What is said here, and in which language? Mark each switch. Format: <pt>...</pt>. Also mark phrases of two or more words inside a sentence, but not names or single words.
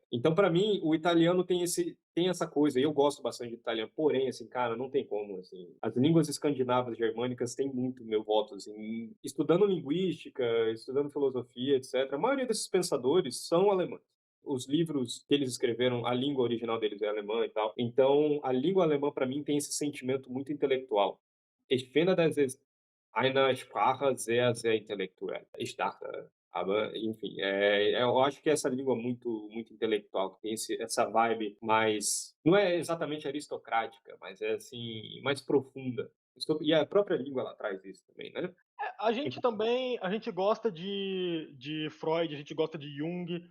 <pt>Então, para mim, o italiano tem essa coisa, e eu gosto bastante de italiano, porém, assim, cara, não tem como, assim, as línguas escandinavas germânicas têm muito meu voto, assim, estudando linguística, estudando filosofia, etc. A maioria desses pensadores são alemães. Os livros que eles escreveram, a língua original deles é alemã e tal. Então, a língua alemã, para mim, tem esse sentimento muito intelectual.</pt> <de>Ich finde, das ist eine Sprache sehr, sehr intellektuell. Ich dachte, aber</de> <pt>enfim, eu acho que essa língua muito, muito intelectual, que tem essa vibe mais, não é exatamente aristocrática, mas é assim, mais profunda. E a própria língua ela traz isso também, né? A gente também, a gente gosta de Freud, a gente gosta de Jung.</pt>